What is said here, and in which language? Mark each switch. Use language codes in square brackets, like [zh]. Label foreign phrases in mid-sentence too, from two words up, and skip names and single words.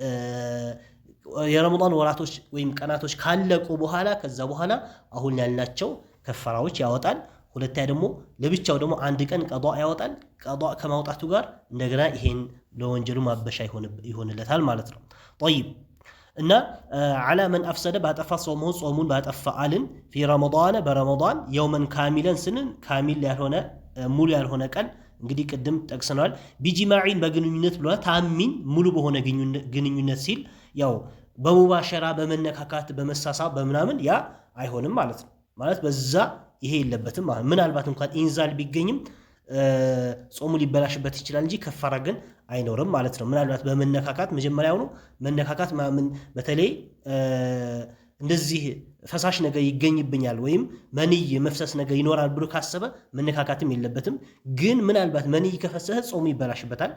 [am] የረመዳን ወራቶች ወይም ቀናቶች ካለቁ በኋላ ከዛ በኋላ አሁን ያልናቸው ከፈራዎች ያወጣል። ሁለተኛ ደግሞ ለብቻው ደግሞ አንድ ቀን ቀዷ ያወጣል። ቀዷ ከማውጣቱ ጋር እንደገና ይሄን ለወንጀሉ ማበሻ ይሆንለታል ማለት ነው። طيب እና [ar] على من افسد [am] ባጠፋ ጾሙን ባጠፋ አልን [ar] في رمضان [am] በረመዳን [ar] يوما كاملا [am] ስንን ካሚል ያልሆነ ሙሉ ያልሆነ ቀን እንግዲህ ቅድም ጠቅሰናል። ቢጂማዒን በግንኙነት ብሏል። ታሚን ሙሉ በሆነ ግንኙነት ሲል ያው በሙባሸራ በመነካካት በመሳሳብ በምናምን ያ አይሆንም ማለት ነው። ማለት በዛ ይሄ የለበትም ማለት ምናልባት እንኳን ኢንዛል ቢገኝም ጾሙ ሊበላሽበት ይችላል እንጂ ከፈራ ግን አይኖርም ማለት ነው። ምናልባት በመነካካት መጀመሪያውኑ መነካካት ማምን በተለይ እንደዚህ ፈሳሽ ነገር ይገኝብኛል ወይም መንይ መፍሰስ ነገር ይኖራል ብሎ ካሰበ መነካካትም የለበትም። ግን ምናልባት መንይ ከፈሰሰ ጾሙ ይበላሽበታል